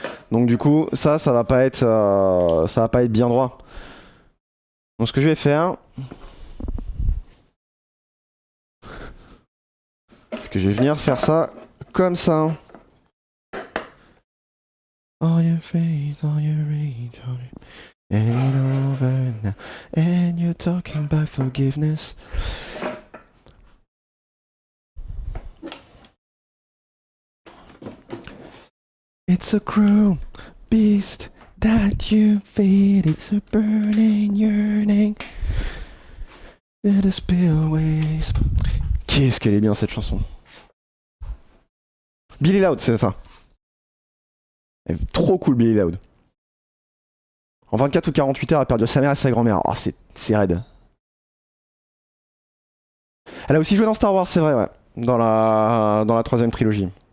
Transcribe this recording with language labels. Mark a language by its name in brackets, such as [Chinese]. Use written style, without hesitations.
[French] Donc du coup, ça va pas être bien droit. Donc ce que je vais faire, c'est que je vais venir faire ça comme ça. [English] All your faith, all your rage, all your... Ain't over now, and you're talking about forgiveness. It's a cruel beast that you feed. It's a burning yearning that the spillways. [French] Qu'est-ce qu'elle est bien cette chanson. Billy Loud, c'est ça. Trop cool Billy Loud. En 24 ou 48 heures, elle a perdu sa mère et sa grand-mère. Oh, c'est raide. Elle a aussi joué dans Star Wars, c'est vrai, ouais. Dans la troisième trilogie.